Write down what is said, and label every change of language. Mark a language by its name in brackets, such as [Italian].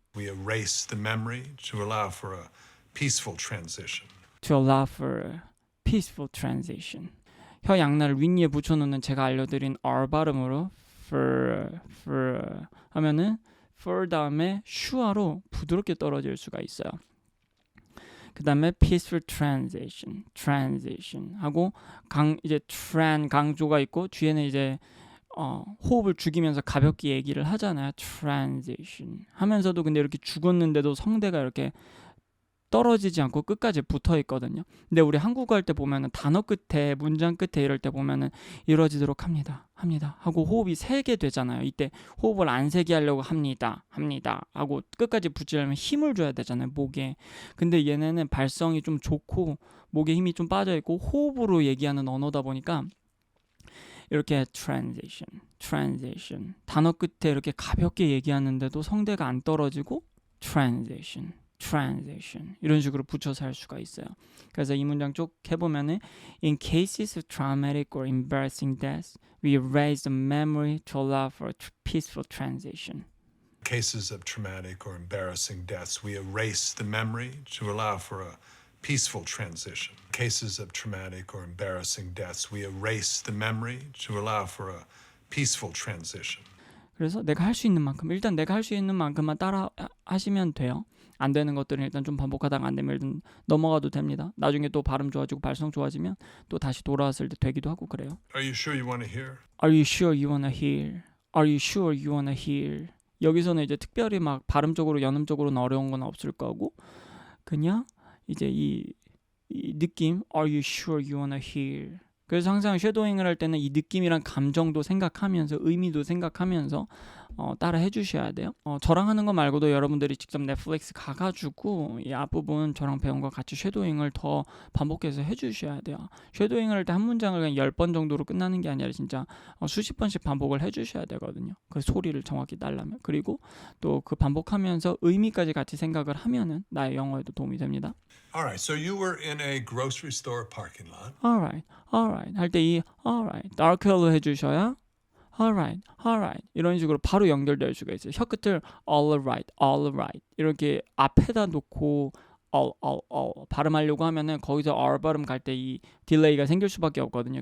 [English] we erase the memory to allow for a peaceful transition. to allow for a peaceful transition. [Korean] 혀 양날을 윗니에 붙여놓는 제가 알려드린 R 발음으로 for 하면은 for 다음에 슈아로 부드럽게 떨어질 수가 있어요. 그 다음에 peaceful transition 하고 이제 강조가 있고 뒤에는 이제 호흡을 죽이면서 가볍게 얘기를 하잖아요. transition 하면서도 근데 이렇게 죽었는데도 성대가 이렇게 떨어지지 않고 끝까지 붙어 있거든요. 근데 우리 한국어 할 때 보면은 단어 끝에 문장 끝에 이럴 때 보면은 이루어지도록 합니다 하고 호흡이 세게 되잖아요. 이때 호흡을 안 세게 하려고 합니다 하고 끝까지 붙이려면 힘을 줘야 되잖아요, 목에. 근데 얘네는 발성이 좀 좋고 목에 힘이 좀 빠져 있고 호흡으로 얘기하는 언어다 보니까 이렇게 transition 단어 끝에 이렇게 가볍게 얘기하는데도 성대가 안 떨어지고 transition 이런 식으로 붙여서 할 수가 있어요. 그래서 이 문장 쭉 해보면은 [English] In cases of traumatic or embarrassing deaths, we erase the memory to allow for a peaceful transition. In cases of traumatic or embarrassing deaths, we erase the memory to allow for a peaceful transition. In cases of traumatic or embarrassing deaths, we erase the memory to allow for a peaceful transition. [Korean] 그래서 내가 할 수 있는 만큼 일단 내가 할 수 있는 만큼만 따라 하시면 돼요. 안 되는 것들은 일단 좀 반복하다가 안 되면 일단 넘어가도 됩니다. 나중에 또 발음 좋아지고 발성 좋아지면 또 다시 돌아왔을 때 되기도 하고 그래요. [English] Are you sure you want to hear? Are you sure you wanna hear? Are you sure you wanna hear? [Korean] 여기서는 이제 특별히 막 발음적으로 연음적으로는 어려운 건 없을 거고 그냥 이제 이 느낌 [English] Are you sure you wanna hear? [Korean] 그래서 항상 쉐도잉을 할 때는 이 느낌이랑 감정도 생각하면서 의미도 생각하면서 따라 해주셔야 돼요. 저랑 하는 거 말고도 여러분들이 직접 넷플릭스 가가지고 이 앞부분 저랑 배운 거 같이 쉐도잉을 더 반복해서 해주셔야 돼요. 쉐도잉을 할 때 한 문장을 그냥 10번 정도로 끝나는 게 아니라 진짜 수십 번씩 반복을 해주셔야 되거든요. 그 소리를 정확히 따려면. 그리고 또 그 반복하면서 의미까지 같이 생각을 하면은 나의 영어에도 도움이 됩니다. [English] Alright, so you were in a grocery store parking lot. [Korean] Alright 할 때 이 alright darker로 해주셔야 alright 이런 식으로 바로 연결될 수가 있어요. 혀 끝을 alright 이렇게 앞에다 놓고 all 발음하려고 하면은 거기서 R 발음 갈 때 이 딜레이가 생길 수밖에 없거든요.